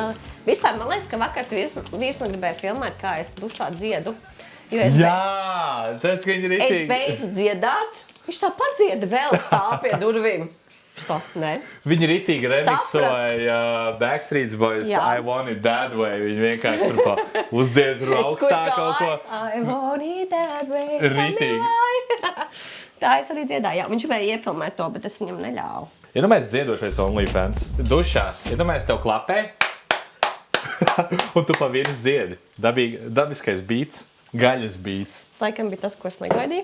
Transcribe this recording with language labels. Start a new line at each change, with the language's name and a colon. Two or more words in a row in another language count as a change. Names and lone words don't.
Latvian: Vispār man liekas, ka vakars vīrs man gribēja filmēt, kā es dušā dziedu. Jā, tāds, ka viņi ritīgi. Es beidzu dziedāt, viņš tā padzieda vēl stāv pie durvīm. Nē. Viņi ritīgi remiksoja Backstreet Boys I Want It That Way. Viņi vienkārši tur uzdied augstāk kaut ko.
English: I want it that way.
Latvian: Ritīgi. Tā es arī dziedāju. Jā, viņš gribēja iefilmēt to, bet es viņam neļāvu. Iedomājies dziedošais OnlyFans. Dušā. Iedomājies tev klapē. Un tu pa viens dziedi. Dabiskais beats. Gaļas beats. Tas laikam bija tas, ko es negaidīju.